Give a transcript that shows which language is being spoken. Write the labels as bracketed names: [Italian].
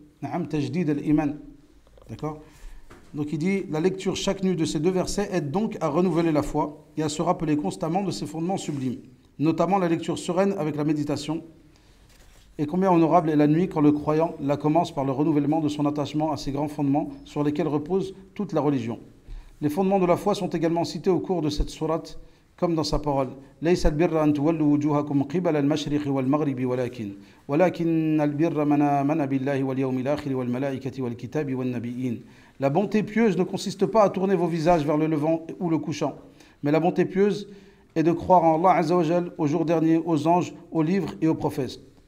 [Arabic] Na'am tajdid al-iman, [French] d'accord. Donc il dit la lecture chaque nuit de ces 2 versets aide donc à renouveler la foi et à se rappeler constamment de ses fondements sublimes, notamment la lecture sereine avec la méditation. Et combien honorable est la nuit quand le croyant la commence par le renouvellement de son attachement à ces grands fondements sur lesquels repose toute la religion. Les fondements de la foi sont également cités au cours de cette sourate, comme dans sa parole. [Arabic] ليس البر أن تولوا وجوهكم قبل المشرق والمغرب ولكن البر من آمن بالله واليوم الآخر والملائكة والكتاب والنبيين. [French] La bonté pieuse ne consiste pas à tourner vos visages vers le levant ou le couchant, mais la bonté pieuse est de croire en Allah Azza wa Jal, au jour dernier, aux anges, aux livres et aux prophètes.